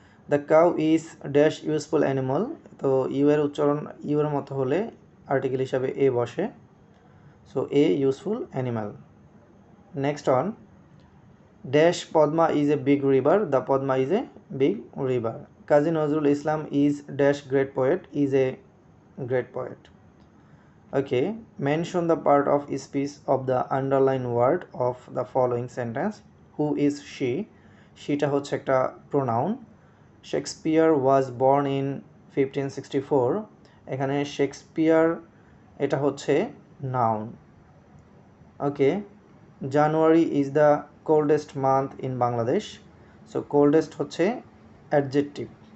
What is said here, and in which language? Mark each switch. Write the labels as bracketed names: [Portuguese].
[English] The cow is dash useful animal. [Bangla] তো you এর উচ্চারণ ইউ এর মতো হলে আর্টিকেল হিসাবে এ বসে, so a useful animal. [English] Next on, dash Padma is a big river. The Padma is a big river. Kazi Nazrul Islam is dash great poet. Is a great poet. Okay, mention the part of speech of the underlined word of the following sentence. Who is she? [Bangla] Sheটা হচ্ছে একটা pronoun. [English] Shakespeare was born in 1564. [Bangla] এখানে Shakespeare এটা হচ্ছে noun. [English] Okay, January is the coldest month in Bangladesh. So coldest হচ্ছে adjective.